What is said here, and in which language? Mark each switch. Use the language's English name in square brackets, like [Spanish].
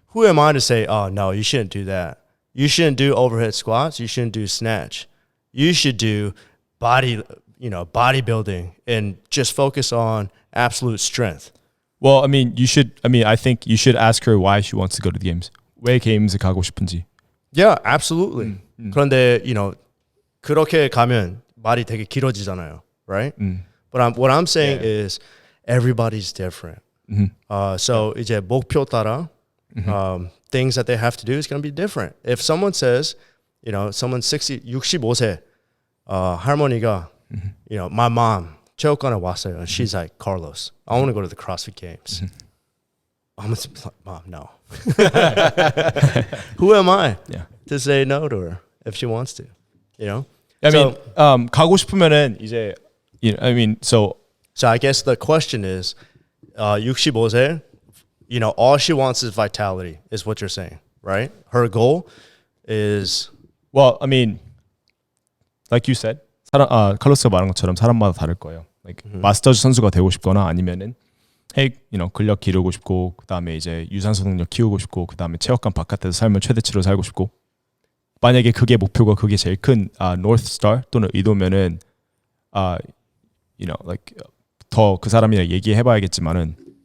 [English] Who am I to say, oh no, you shouldn't do that. You shouldn't do overhead squats. You shouldn't do snatch. You should do bodybuilding and just focus on absolute strength. Well, I mean, I think you should ask her why she wants to go to the games. [Korean] 왜 게임즈 가고 싶은지. [English] Yeah, absolutely. [Korean] 그런데 그렇게 가면 말이 되게 길어지잖아요, [English] right? But what I'm saying is everybody's different. So [Korean] 이제 목표 따라 [English] things that they have to do is going to be different. If someone says, someone [Korean] 65세 할머니가, [English] my mom [Korean] 체육관에 왔어요. [English] And she's like, Carlos, I want to go to the CrossFit Games. I'm gonna be like, Mom, no. Who am I Yeah. to say no to her if she wants to? You know. I mean, So- [Korean] 가고 싶으면은 이제 [English] I mean, so So I guess the question is, [Korean] 65세, [English] you know, all she wants is vitality, is what you're saying, right? Her goal is, well, I mean, like you said, [Korean] 칼로스가 말한 것처럼 사람마다 다를 거예요. Like 마스터즈 선수가 되고 싶거나 아니면은 근력 기르고 싶고 그다음에 이제 유산소 능력 키우고 싶고 그다음에 체육관 바깥에서 삶을 최대치로 살고 싶고 만약에 그게 목표가 그게 제일 큰 North Star 또는 의도면은 like 더 그 사람이랑 얘기해봐야겠지만은